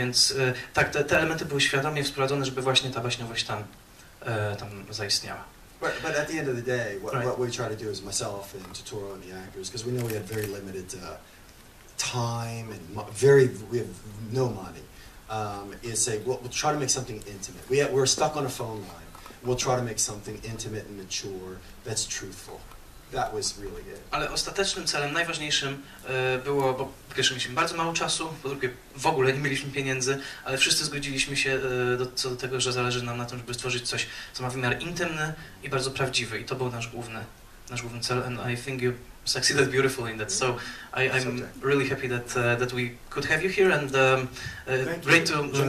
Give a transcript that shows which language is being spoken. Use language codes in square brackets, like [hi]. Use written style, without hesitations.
[pl] Więc tak, te elementy były świadomie wprowadzone, żeby właśnie ta baśniowość tam zaistniała. [en] But at the end of the day, what we try to do is myself and Totoro and the actors, because we know we had very limited time and we have no money. Is say we'll try to make something intimate. We're stuck on a phone line. We'll try to make something intimate and mature that's truthful. That was really it. [pl] Ale ostatecznym celem, najważniejszym było, bo po pierwsze mieliśmy bardzo mało czasu, po drugie w ogóle nie mieliśmy pieniędzy, ale wszyscy zgodziliśmy się co do tego, że zależy nam na tym, żeby stworzyć coś, co ma wymiar intymny i bardzo prawdziwy. I to był nasz główny cel, [en] and I think you succeeded beautifully in that. So I'm really happy that we could have you here, and great to...